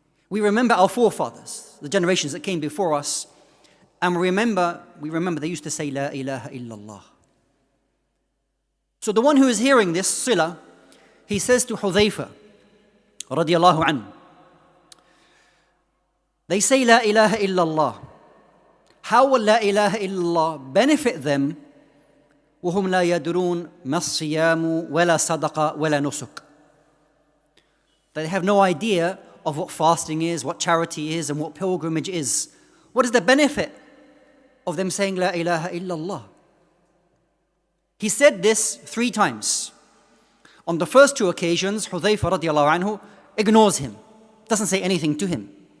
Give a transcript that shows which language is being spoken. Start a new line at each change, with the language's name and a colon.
English: We remember our forefathers, the generations that came before us, and we remember they used to say La ilaha illallah. So the one who is hearing this, Sila, he says to Hudhayfah radiyallahu anhu, They say La ilaha illallah. How will La ilaha illallah benefit them?
Arabic: وهم لا يدرون ما الصيام ولا صدقة ولا نسك.
English: They have no idea of what fasting is, what charity is, and what pilgrimage is. What is the benefit of them saying La ilaha illallah? He said this 3 times. On the first 2 occasions, Hudhayfah radiallahu anhu ignores him, doesn't say anything to him.